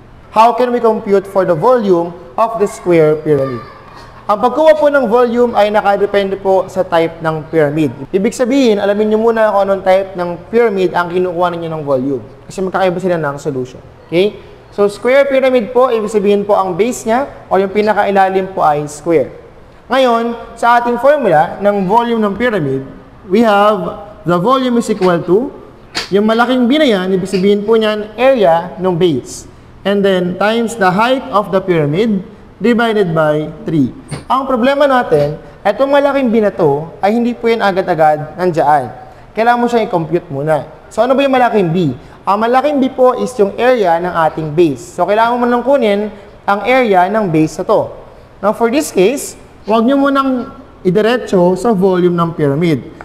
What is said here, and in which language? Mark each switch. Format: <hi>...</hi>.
<en>How can we compute for the volume of the square pyramid?</en> <tl>Ang pagkuha po ng volume ay nakadepende po sa type ng pyramid. Ibig sabihin, alamin nyo muna kung anong type ng pyramid ang kinukuha ninyo ng volume. Kasi magkakaiba sila ng solution. Okay? So, square pyramid po, ibig sabihin po ang base niya o yung pinakailalim po ay square. Ngayon, sa ating formula ng volume ng pyramid,</tl> <en>we have the volume is equal to,</en> <tl>yung malaking B na yan, ibig sabihin po niyan, area ng base.</tl> <en>And then, times the height of the pyramid, divided by 3.</en> <tl>Ang problema natin, itong malaking B na to, ay hindi po yan agad-agad nandyan. Kailangan mo siyang i-compute muna. So, ano ba yung malaking B? Ang malaking B po is yung area ng ating base. So, kailangan mo nang kunin ang area ng base na to.</tl> <en>Now, for this case,</en> <tl>huwag nyo munang idiretso sa volume ng pyramid.</tl>